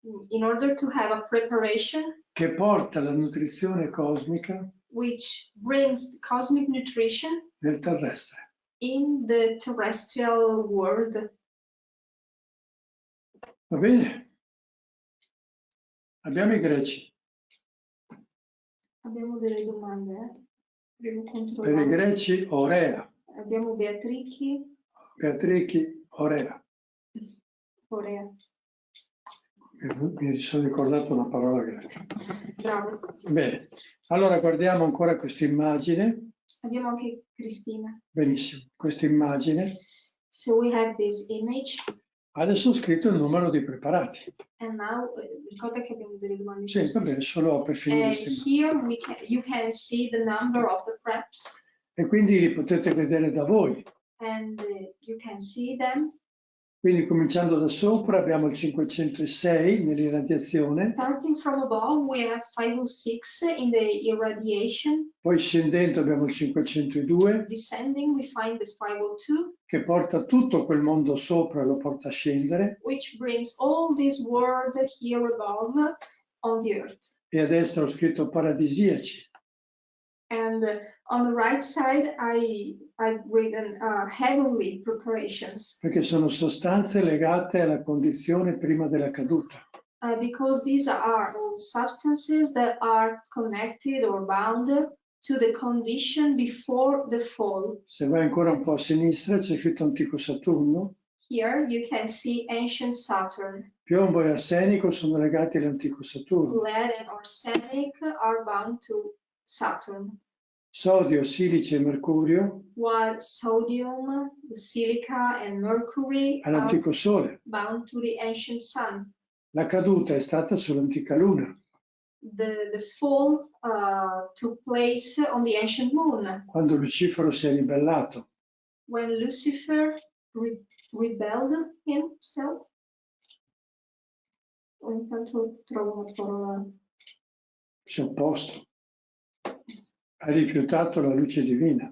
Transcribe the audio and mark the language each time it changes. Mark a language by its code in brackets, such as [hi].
[en] In order to have a preparation [it] che porta la nutrizione cosmica [en] which brings the cosmic nutrition [it] nel terrestre. [en] in the terrestrial world. [it] Va bene? Abbiamo i greci. Abbiamo delle domande, devo Per i controllare. greci Orea, Abbiamo Beatrici, Orea. Corea. Mi sono ricordato una parola greca. Bravo. Bene, allora guardiamo ancora questa immagine. Abbiamo anche Cristina. Benissimo, questa immagine. [en] So we have this image. [it] Adesso ho scritto il numero di preparati. [en] And now, [it] ricorda che abbiamo delle domande. Sì, va bene, solo per finire. [en] Here you can see the number of the preps. [it] E quindi li potete vedere da voi. [en] And you can see them. [it] Quindi cominciando da sopra abbiamo il 506 nell'irradiazione. [en] Starting from above, we have 506 in the irradiation. [it] Poi scendendo abbiamo il 502. [en] Descending, we find the 502. [it] Che porta tutto quel mondo sopra, lo porta a scendere. [en] Which brings all this world here above on the earth. [it] E a destra ho scritto paradisiaci. [en] And on the right side, I've written heavenly preparations. [it] Perché sono sostanze legate alla condizione prima della caduta. [en] because these are all substances that are connected or bound to the condition before the fall. [it] Se vai ancora un po' a sinistra c'è scritto antico Saturno. [en] Here you can see ancient Saturn. [it] Piombo e arsenico sono legati all'antico Saturno. [en] Lead and arsenic are bound to Saturn, [it] Sodio, silice e mercurio [en] while sodium, silica, and mercury are [it] all'antico Sole. [en] bound to the ancient Sun. [it] La caduta è stata sull'antica Luna, [en] The fall took place on the ancient Moon, [it] quando Lucifero si è ribellato. [en] when Lucifer rebelled himself. [it] Ogni tanto trovo una parola. Si è opposto. Ha rifiutato la luce divina.